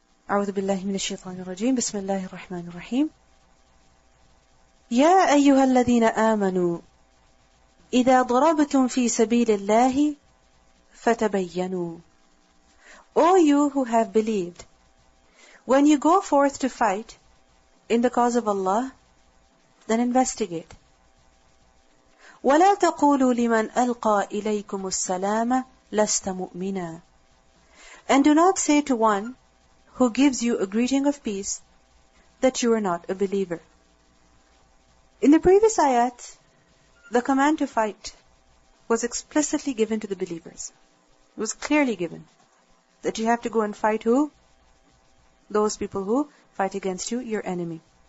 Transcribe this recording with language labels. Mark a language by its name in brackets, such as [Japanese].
[Arabic] أعوذ بالله من الشيطان الرجيم بسم الله الرحمن الرحيم يا أيها الذين آمنوا إذا ضربتم في سبيل الله فتبينوا. [English] O you who have believed, when you go forth to fight in the cause of Allah, then investigate. [Arabic] ولا تقولوا لمن ألقى إليكم السلام لست مؤمنا. [English] And do not say to one who gives you a greeting of peace that you are not a believer. In the previous ayat, the command to fight was explicitly given to the believers. It was clearly given that you have to go and fight who? Those people who fight against you, your enemy.